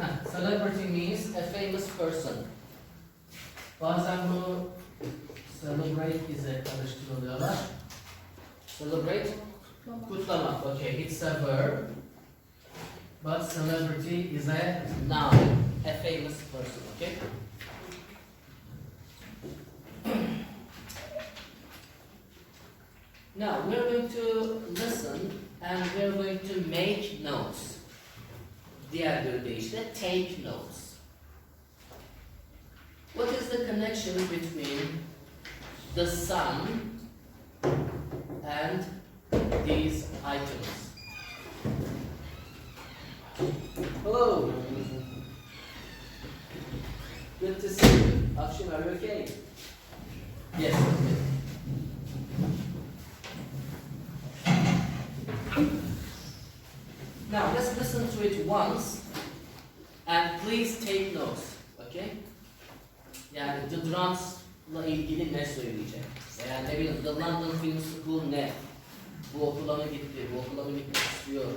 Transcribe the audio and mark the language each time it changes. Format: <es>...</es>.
<en>Celebrity means a famous person.</en> <tr>Bazen bu celebrate ile karıştırılıyorlar.</tr> <en>Celebrate?</en> <tr>Kutlamak.</tr> <en>Okay, it's a verb. But celebrity is a noun, a famous person, okay? Now, we're going to listen and we're going to make notes.</en> <tr>Diğer bir deyişle</tr> <en>take notes. What is the connection between the sun and these items? Hello. Good to see you. Afshin, are you okay? Yes. Now let's listen to it once and please take notes. Okay?</en> <tr>Yani The Drums'la ilgili ne söyleyecek? Yani ne bileyim, The London Film School ne? Bu okula mı gitti? Bu okula mı gitmek istiyor?</tr>